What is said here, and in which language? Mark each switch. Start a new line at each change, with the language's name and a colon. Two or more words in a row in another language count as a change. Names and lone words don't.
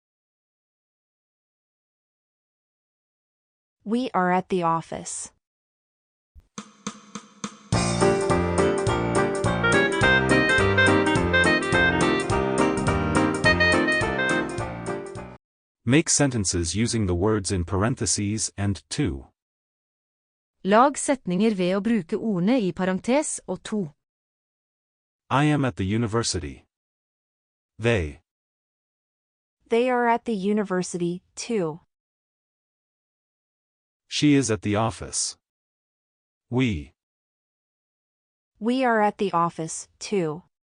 English: are at the office. make sentences using the words in parentheses and to.
Norwegian: Lag setninger ved å bruke ordene i parentes og to.
English: I am at the university. They are at the university, too. She is at the office. We are at the office, too.